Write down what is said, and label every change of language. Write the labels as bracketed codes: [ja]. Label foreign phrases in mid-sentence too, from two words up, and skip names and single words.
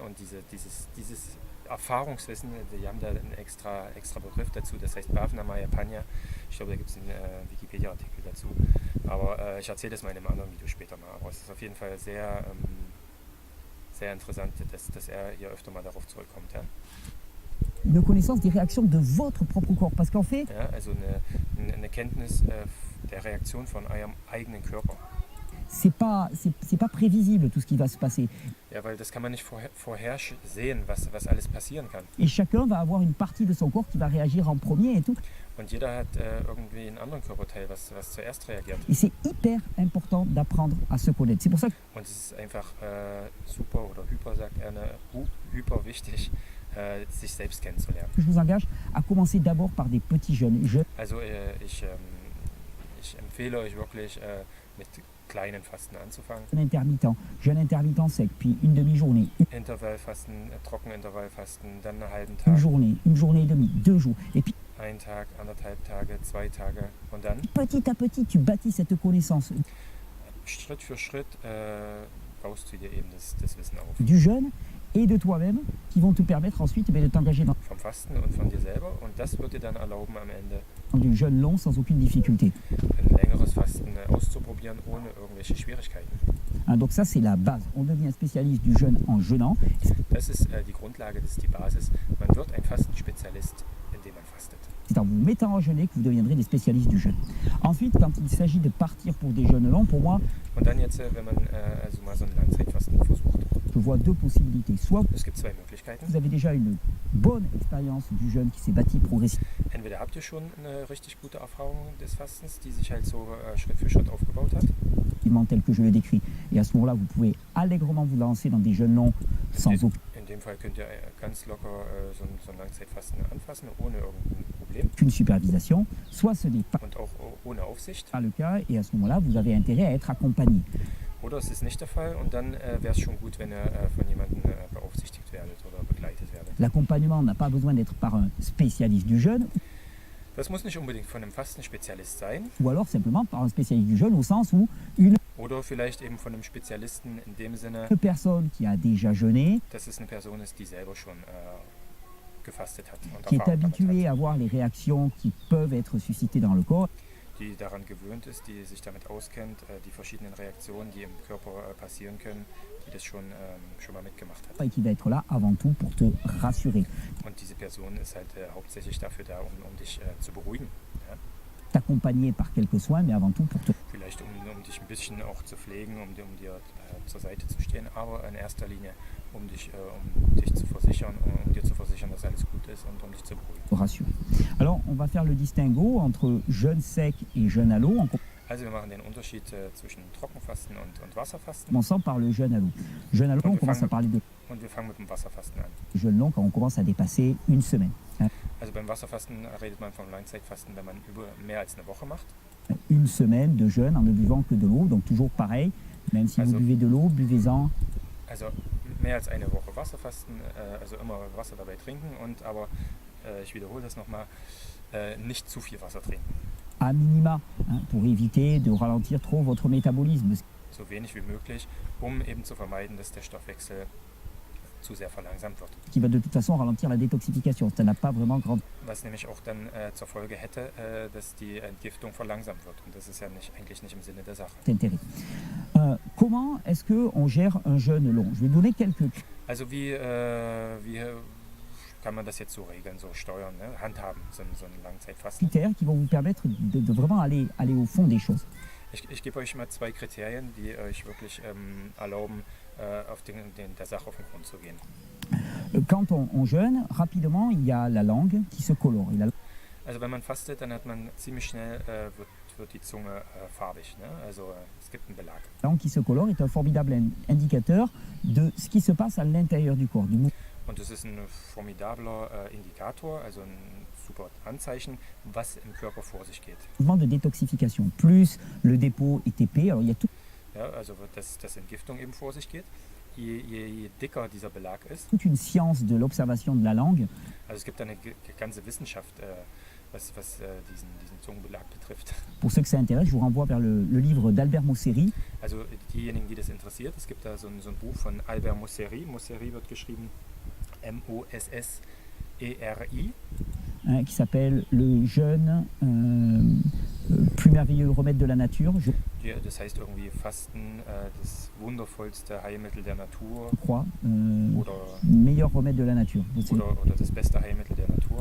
[de] Und dieses Erfahrungswissen, die haben da einen extra Begriff dazu, das heißt [pi] Bhavana Panya. [de] Ich glaube, da gibt es einen Wikipedia-Artikel dazu. Aber ich erzähle das mal in einem anderen Video später mal. Aber es ist auf jeden Fall sehr interessant, dass er hier öfter mal darauf zurückkommt. Ja? [fr] une connaissance des réactions de votre propre corps. Parce qu'en fait, [de] Ja, also eine Kenntnis der Reaktion von eurem eigenen Körper. [fr] c'est pas prévisible tout ce qui va se passer. [de] Ja, weil das kann man nicht sehen, was alles passieren kann. [fr] Et chacun va avoir une partie de son corps qui va réagir en premier et tout. [de] Und jeder hat irgendwie einen anderen Körperteil, was zuerst reagiert. [fr] Et c'est hyper important d'apprendre à se connaître. C'est pour ça que [de] Und es ist einfach super oder hyper, sagt er, hyper wichtig, sich selbst kennenzulernen. [fr] je vous engage à commencer d'abord par des petits jeûnes. [de] Also ich empfehle euch wirklich, mit kleinen Fasten anzufangen. [fr] Jeûne intermittent sec, puis une demi-journée, [de] Intervallfasten, Trockenintervallfasten, dann einen halben [fr] une [de] Tag, [fr] journée et demie, 2 jours. Et puis [de] einen Tag, 1,5 Tage, 2 Tage und dann [fr] petit à petit, tu bâtis cette connaissance [de] Schritt für Schritt baust du dir eben das Wissen auf. [fr] du jeûne et de toi-même qui vont te permettre ensuite de t'engager dans [de] Vom Fasten und von dir selber und das wird dir dann erlauben, am Ende [fr] du jeûne long sans aucune difficulté. [de] ein längeres Fasten auszuprobieren, ohne irgendwelche Schwierigkeiten. [fr] Hein, donc ça, c'est la base. On devient spécialiste du jeûne en jeûnant. [de] Das ist die Grundlage, das ist die Basis. Man wird ein Fastenspezialist indem man fastet. [fr] C'est en vous mettant à jeûner que vous deviendrez des spécialistes du jeûne. Ensuite, quand il s'agit de partir pour des jeûnes longs, pour moi, [de] Und dann jetzt, wenn man also mal so ein Langzeitfasten versucht. [fr] je vois deux possibilités. Soit [de] Es gibt zwei Möglichkeiten. [fr] vous avez déjà une bonne expérience du jeûne qui s'est bâtie progressivement, [de] Entweder habt ihr schon eine richtig gute Erfahrung des Fastens, die sich halt so Schritt für Schritt aufgebaut hat. [fr] tel que je le décris. Et à ce moment-là, vous pouvez allègrement vous lancer dans des jeûnes longs sans [de] In dem Fall könnt ihr ganz locker so ein Langzeitfasten anfassen, ohne irgendein Problem [fr] aucune supervision. Soit ce n'est pas [de] und auch ohne Aufsicht. [fr] le cas, et à ce moment-là, vous avez intérêt à être accompagné. [de] Oder es ist nicht der Fall und dann wäre es schon gut, wenn ihr von jemandem beaufsichtigt werdet oder begleitet werdet. [fr] L'accompagnement n'a pas besoin d'être par un spécialiste du jeûne, [de] Das muss nicht unbedingt von einem Fastenspezialist sein [fr] ou alors simplement par un spécialiste du jeûne au sens où une [de] oder vielleicht eben von einem Spezialisten in dem Sinne, [fr] personne qui a déjà jeûné, [de] dass es eine Person ist, die selber schon gefastet hat und [fr] qui est [de] Erfahrung damit [fr] habituée [de] hat, [fr] à voir les réactions qui peuvent être suscitées dans le corps, [de] die daran gewöhnt ist, die sich damit auskennt, die verschiedenen Reaktionen, die im Körper passieren können, die das schon mal mitgemacht hat. [fr] et qui va être là avant tout pour te rassurer, [de] Und diese Person ist halt hauptsächlich dafür da, um dich zu beruhigen. Ja? [fr] t'accompagner par quelques soins, mais avant tout pour te [de] Vielleicht um dich ein bisschen auch zu pflegen, um dir zur Seite zu stehen, aber in erster Linie um dich zu versichern, um dir zu versichern, dass alles gut ist und um dich zu beruhigen. [fr] rassurer. Alors, on va faire le distinguo entre jeûne sec et jeûne à l'eau, en [de] Also wir machen den Unterschied zwischen Trockenfasten und Wasserfasten [fr] commençant par le jeûne à l'eau. Jeûne à l'eau, on commence à parler de [de] und wir fangen mit dem Wasserfasten an. [fr] jeûne long quand on commence à dépasser une semaine. [de] Also beim Wasserfasten redet man vom Langzeitfasten, wenn man über mehr als eine Woche macht. [fr] Une semaine de jeûne en ne buvant que de l'eau, donc toujours pareil, même si vous [de] Also- [fr] buvez de l'eau, buvez-en [de] Also mehr als eine Woche Wasserfasten, also immer Wasser dabei trinken und aber, ich wiederhole das nochmal, nicht zu viel Wasser trinken. [fr] à minima, pour éviter de ralentir trop votre métabolisme, ce [de] So wenig wie möglich, um eben zu vermeiden, dass der Stoffwechsel zu sehr verlangsamt wird. [fr] qui va de toute façon ralentir la détoxification. Ça n'a pas vraiment grand [de] Was nämlich auch dann zur Folge hätte, dass die Entgiftung verlangsamt wird. Und das ist ja eigentlich nicht im Sinne der Sache. [fr] intérêt. Comment est-ce qu'on gère un jeûne long? Je vais donner quelques [de] Also wie kann man das jetzt so regeln, so steuern, ne? Handhaben, so ein Langzeitfasten? [fr] critères qui vont vous permettre de vraiment aller au fond des choses. [de] Ich gebe euch mal zwei Kriterien, die euch wirklich erlauben, auf der Sache auf den Grund zu gehen. [fr] Quand on jeûne, rapidement, il y a la langue qui se colore. Et la [de] Also wenn man fastet, dann hat man ziemlich schnell, wird die Zunge farbig. Ne? Also es gibt einen Belag. [fr] langue qui se colore est un formidable indicateur de ce qui se passe à l'intérieur du corps, du [de] Und das ist ein formidabler Indikator, also ein super Anzeichen, was im Körper vor sich geht. [fr] mouvement de détoxification. Plus le dépôt est épais, alors il y a [de] Ja, also dass Entgiftung eben vor sich geht. Je dicker dieser Belag ist, [fr] toute une science de l'observation de la langue [de] also es gibt eine ganze Wissenschaft, was diesen Zungenbelag betrifft. [fr] Pour ceux que ça intéresse, je vous renvoie vers le livre d'Albert Mosseri, [de] Also diejenigen, die das interessiert, es gibt da so ein Buch von Albert Mosseri. Mosseri wird geschrieben Mosseri, [fr] qui s'appelle Le jeûne, plus merveilleux remède de la nature, je [de] das heißt irgendwie Fasten, das wundervollste Heilmittel der Natur [fr] crois. [de] oder, [fr] Meilleur remède de la nature. C'est [de] oder das beste Heilmittel der Natur.